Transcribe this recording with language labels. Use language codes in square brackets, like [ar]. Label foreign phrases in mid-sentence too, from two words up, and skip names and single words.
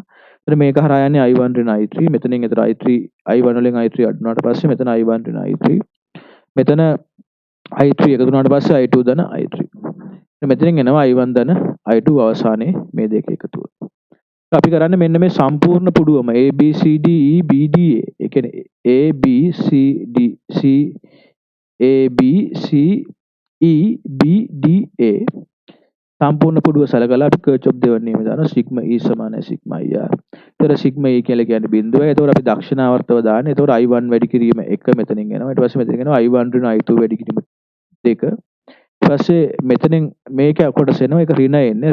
[si] ඒතර මේක හරහා යන්නේ I1 ඍණ I3. මෙතනින් ඒතර I3 I1 වලින් I3 අඩු වුණාට පස්සේ මෙතන I1 ඍණ I3. මෙතන I3 එකතු වුණාට පස්සේ I2 ධන I3. මෙතනින් එනවා I1 ධන I2 අවසානයේ මේ දෙක එකතුව. අපි කරන්නේ මෙන්න මේ සම්පූර්ණ පුඩුවම A B C D E B D A. ඒ කියන්නේ A B C D C A B C E B D A සම්පූර්ණ පුඩුව සලකලා අපි කර්චොප් දෙවන නියම දානවා සිග්මා E සමානයි සිග්මා IR. ඒතර සිග්මා E කියලා කියන්නේ බිඳුවයි. ඒතකොට අපි දක්ෂිනාවර්තව දාන්නේ. ඒතකොට I1 වැඩි කිරීම 1 මෙතනින් එනවා. ඊට පස්සේ මෙතනින් එනවා I1 ඍණ I2 වැඩි කිරීම 2. ඊට පස්සේ මෙතනින් මේක කොටස එනවා. ඒක ඍණ එන්නේ.